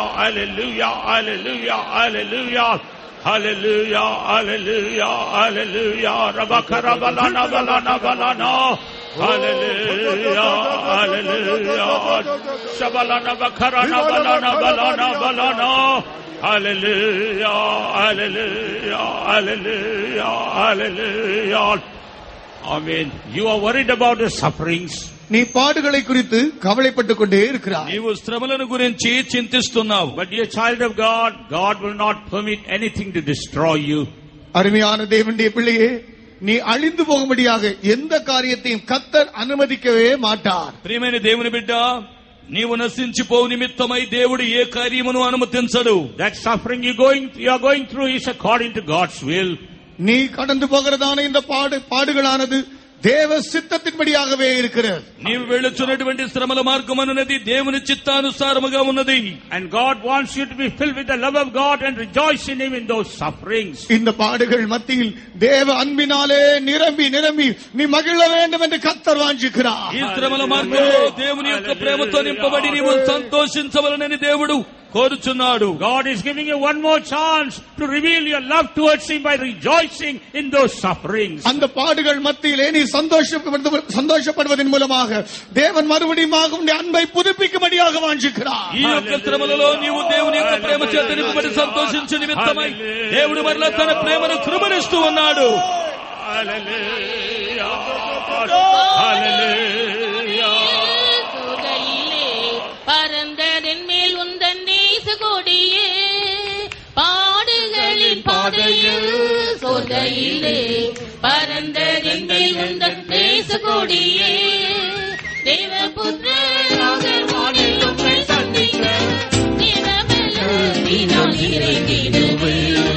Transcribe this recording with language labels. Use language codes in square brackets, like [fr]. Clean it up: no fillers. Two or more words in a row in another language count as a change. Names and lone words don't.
[en] hallelujah, hallelujah, hallelujah, hallelujah, hallelujah, hallelujah, Rabakara balana balana balana, hallelujah, hallelujah, Shabalana bakarana balana balana balana, hallelujah, hallelujah, hallelujah, hallelujah. Amen. You are worried about the sufferings. [ta] நீ பாடுகளை குறித்து கவலைப்பட்டுக் கொண்டே இருக்கிறாய். [te] నీవు శ్రమలను గురించి చింతిస్తున్నావు. [en] But dear child of God, God will not permit anything to destroy you. [ta] அருமையான தேவனுடைய பிள்ளையே, நீ அழிந்து போகும்படியாக எந்த காரியத்தையும் கர்த்தர் அனுமதிக்கவே மாட்டார். [te] ప్రియమైన దేవుని బిడ్డ, నీవు నశించిపోవు నిమిత్తమై దేవుడు ఏ కార్యమును అనుమతించడు. [en] That suffering you are going through is according to God's will. [ta] நீ கடந்து போகிறதான இந்த பாடுகளானது தேவ சித்தத்தின்படியாகவே இருக்கிறது. [te] నీవు వెళ్ళుచున్నటువంటి శ్రమల మార్గం అన్నది దేవుని చిత్తానుసారముగా ఉన్నది. [en] And God wants you to be filled with the love of God and rejoice in Him in those sufferings. [ta] இந்த பாடுகள் மத்தியில் தேவ அன்பினாலே நிரம்பி நிரம்பி நீ மகிழ வேண்டும் என்று கர்த்தர் வாஞ்சிக்கிறார். [te] ఈ శ్రమల మార్గంలో దేవుని యొక్క ప్రేమతో నింపబడి నీవు సంతోషించవలనని దేవుడు కోరుచున్నాడు. [en] God is giving you one more chance to reveal your love towards Him by rejoicing in those sufferings. [ta] அந்த பாடுகள் மத்தியிலே நீ சந்தோஷப்படுவதன் மூலமாக தேவன் மறுபடியும் உன்னுடைய அன்பை புதுப்பிக்கும்படியாக வாஞ்சிக்கிறார். [te] ఈ యొక్క శ్రమలలో నీవు దేవుని యొక్క ప్రేమ చేత నింపబడి సంతోషించు నిమిత్తమై దేవుడు మరలా తన ప్రేమను కృపణిస్తూ ఉన్నాడు. [en] Hallelujah, hallelujah. [ta] பரந்ததன் மேல் உந்தன் நேச கொடியே, பாடுகளின் பாதையில் சொர்க்கையிலே, பரந்ததன் மேல் உந்தன் நேச கொடியே, தேவபுத்திரனாக வானில் உம்மை சந்திக்க தேவபலத்தினால் நிறைந்திடுவேன்.